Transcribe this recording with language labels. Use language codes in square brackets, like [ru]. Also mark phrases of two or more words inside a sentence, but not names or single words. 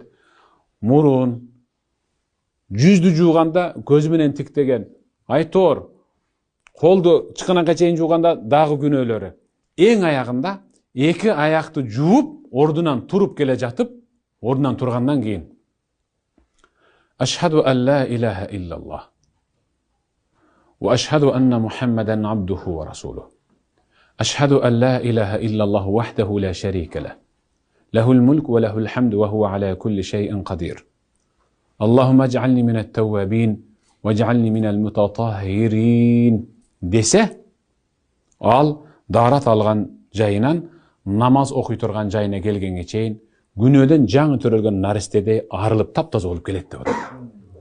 [ky] Мурун, жүздү жууганда көзү менен тиктеген, айтор, колду чыканакка чейин жууганда дагы күнөөлөрү. Эң аягында эки аякты жууп, ордунан туруп келе жатып, ордунан тургандан кийин [ar] أشهد أن لا إله إلا الله وأشهد أن محمدا عبده ورسوله. أشهد أن لا إله إلا الله وحده لا شريك له. له الملك وله الحمد وهو على كل شيء قدير. اللهم اجعلني من التوابين واجعلني من المتطهرين [ky] десе, ал дарат алган жайынан намаз окуй турган жайына келгенге чейин күнөөдөн жаңы төрөлгөн наристедей арылып таптаза болуп келет деп атат.